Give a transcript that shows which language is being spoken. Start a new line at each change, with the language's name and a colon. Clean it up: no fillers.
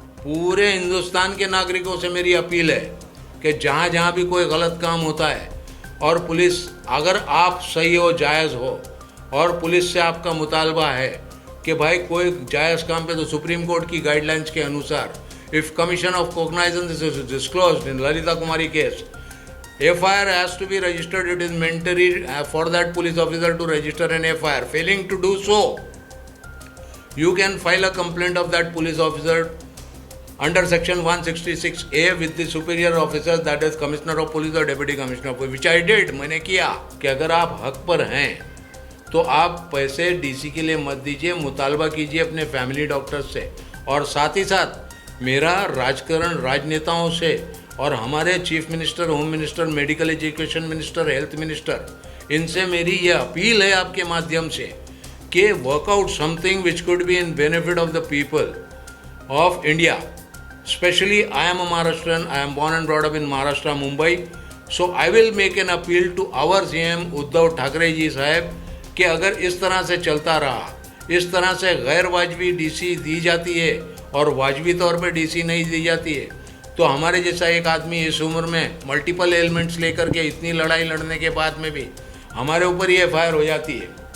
Hindi: पूरे हिंदुस्तान के नागरिकों से मेरी अपील है कि जहाँ जहाँ भी कोई गलत काम होता है और पुलिस, अगर आप सही हो, जायज़ हो और पुलिस से आपका मुतालबा है कि भाई कोई जायज़ काम पे, तो सुप्रीम कोर्ट की गाइडलाइंस के अनुसार
English: if commission of cognizance is disclosed
Hindi: in Lalita Kumari case,
English: FIR has to be registered. It is mandatory for that police officer to register an FIR. Failing to do so, you can file a complaint of that police officer under section 166A with the superior officers, that is commissioner of police or deputy commissioner of police, which I did.
Hindi: मैंने किया कि अगर आप हक पर हैं तो आप पैसे डीसी के लिए मत दीजिए, मुतालबा कीजिए अपने फैमिली डॉक्टर से। और साथ ही साथ मेरा राजकारण राजनेताओं से और हमारे chief minister, home minister, medical education minister, health minister, इनसे मेरी ये अपील है आपके माध्यम से कि
English: Work out something which could be in benefit of the people of India. Especially, I am a Maharashtrian. I am born and brought up in Maharashtra, Mumbai. So I will make an appeal to our CM
Hindi: Uddhav Thackeray ji साहब कि अगर इस तरह से चलता रहा, इस तरह से गैर वाजबी डीसी दी जाती है और वाजबी तौर पे डीसी नहीं दी जाती है, तो हमारे जैसा एक आदमी इस उम्र में मल्टीपल एलिमेंट्स लेकर के इतनी लड़ाई लड़ने के बाद में भी हमारे ऊपर ही एफआईआर हो जाती है।